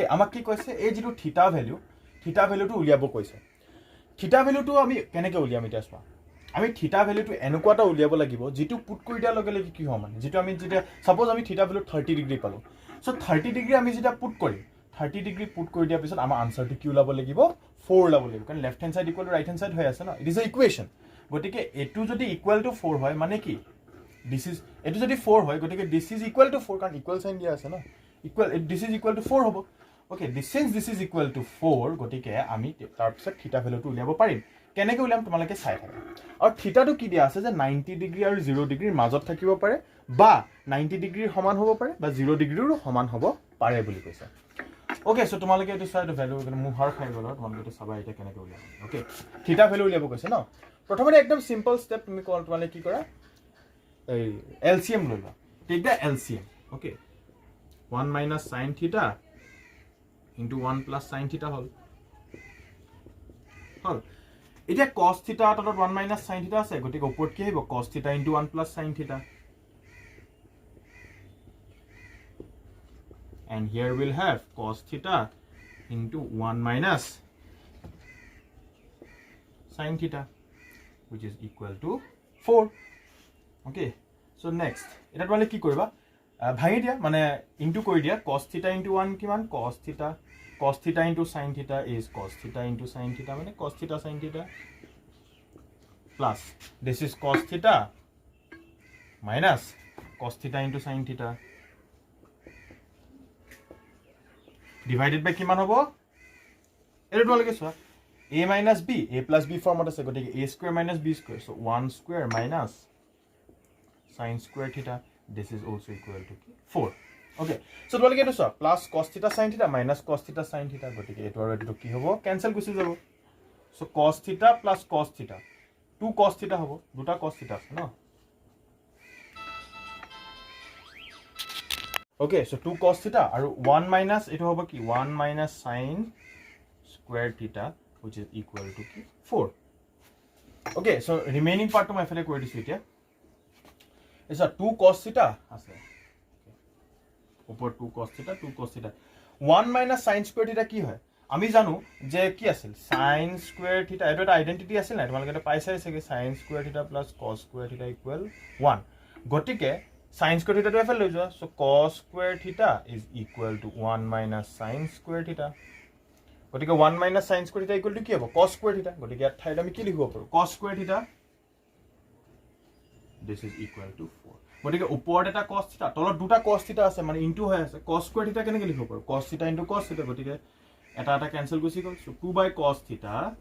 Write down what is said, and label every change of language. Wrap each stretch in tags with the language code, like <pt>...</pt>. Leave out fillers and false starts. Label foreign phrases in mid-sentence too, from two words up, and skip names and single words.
<as>আমাক কি কৈছে এই যেটো</as> <en>theta value</en> <as>টো উলিয়াব কৈছে</as> <en>theta value</en> <as>টো আমি কেনেকে উলিয়াম এটা সোৱা আমি</as> <en>theta value</en> <as>টো এনেকুৱাটা উলিয়াব লাগিব যেটো পুট কৰি দিয়া লগে লগে কি হয় মানে যেটো আমি যেটা সাপোজ আমি</as> <en>theta value</en> <as>30 ডিগ্ৰী পালো so 30 ডিগ্ৰী আমি যেটা পুট কৰিম 30 ডিগ্ৰী পুট কৰি দিয়া পিছত আমাৰ আনসাৰটো কি ওলাব লাগিব 4 ওলাব লাগিব কাৰণ</as> <en>left hand side equal to right hand side</en> <as>হৈ আছে না</as> <en>it is a equation</en> <as>গতিকে এটো যদি</as> <en>equal to 4</en> <as>হয় মানে কি</as> <en>this is</en> <as>এটো যদি 4 হয় গতিকে</as> <en>this is equal to 4</en> <as>কাৰণ</as> <en>equal sign</en> <as>দিয়া আছে না ইকুৱেল</as> <en>this is equal to 4</en> <as>হ'ব</as> <en>okay since this is equal to 4</en> <as>গতিকে আমি তাৰ পিছত</as> <en>theta valueটো</en> <as>উলিয়াব পাৰিম কেনেকৈ উলিয়াম তোমালোকে চাই থাকা আৰু থিটাটো কি দিয়া আছে যে 90 ডিগ্ৰী আৰু 0 ডিগ্ৰীৰ মাজত থাকিব পাৰে বা 90 ডিগ্ৰীৰ সমান হ'ব পাৰে বা 0 ডিগ্ৰীৰো সমান হ'ব পাৰে বুলি কৈছে</as> <en>okay so</en> <as>তোমালোকে এটো চাই ভ্যালু মুহাৰ খাই গল তোমালোকে চাবা এটা কেনেকৈ উলিয়াম okay</as> <en>theta value</en> <as>উলিয়াব কৈছে ন প্ৰথমতে একদম</as> <en>simple step</en> <as>তুমি তোমালোকে কি কৰা এই LCM ললা</as> <en>take the LCM okay 1 minus sin theta into 1 plus sin theta</en> <as>হল এটা</as> <en>cos theta</en> <as>তলত</as> <en>1 minus sin theta</en> <as>আছে গতিকে ওপৰত কি হ'ব</as> <en>cos theta into 1 plus sin theta and here we'll have cos theta into 1 minus sin theta which is equal to 4 okay so next</en> <as>এটা তোমালে কি কৰিবা ভাঙি দিয়া মানে ইনটু কৰি দিয়া</as> <en>cos theta into 1</en> <as>কিমান</as> <en>cos theta into sin theta is cos theta into sin theta</en> <as>মানে</as> <en>cos theta sin theta plus this is cos theta minus cos theta into sin theta divided by</en> <as>কিমান হ'ব এটো তোমালোকে চোৱা</as> <en>a minus b a plus b</en> <as>ফৰ্মত আছে গতিকে</as> <en>a square minus b square so 1 square minus sin square theta this is also equal to 4 okay so</en> <as>তোমালোকে এটো চোৱা</as> <en>plus cos theta sin theta</en> <as>minus cos theta sin theta গতিকে এটো আৰু এটো কি হ'ব ক্যান্সেল গুছি যাব</as> <en>so cos theta plus cos theta 2 cos theta</en> <as>হ'ব দুটা</as> <en>cos theta</en> <as>আছে ন</as> <en>okay so 2 cos theta</en> <as>আৰু</as> <en>1 minus এটো হ'ব কি 1 minus sin square theta which is equal to 4 okay so remaining part to</en> <as>my ফেলে কৰি দিছো এতিয়া</as> <en>is a 2 cos theta</en> <as>আছে উপর</as> <en>2 cos theta 1 minus sin square theta</en> <as>কি হয় আমি জানো যে কি আছিল</as> <en>sin square theta</en> <as>এটো এটা আইডেন্টিটি আছিল না তোমালোকে এটা পাইছাই আছে</as> <en>sin square theta plus cos square theta equal 1</en> <as>গটিকে</as> <en>sin square theta</en> <as>টো এফালে লৈ যোৱা</as> <en>so cos square theta</en> <as>is equal to</as> <en>1 minus sin square theta গটিকে 1 minus sin square theta equal to</en> <as>কি হ'ব</as> <en>cos square theta</en> <as>গটিকে ইয়াত ঠাইত আমি কি লিখিব পাৰো</as> <en>cos square theta this is equal to 4</en> <as>গতিকে ওপৰত এটা</as> <en>cos theta</en> <as>তলত দুটা</as> <en>cos theta</en> <as>আছে মানে ইনটু হৈ আছে</as> <en>cos square theta</en> <as>কেনেকৈ লিখিব পাৰো</as> <en>cos theta into cos theta</en> <as>গতিকে এটা কেনসেল গুচি গ'ল সো</as> <en>2 by cos theta</en>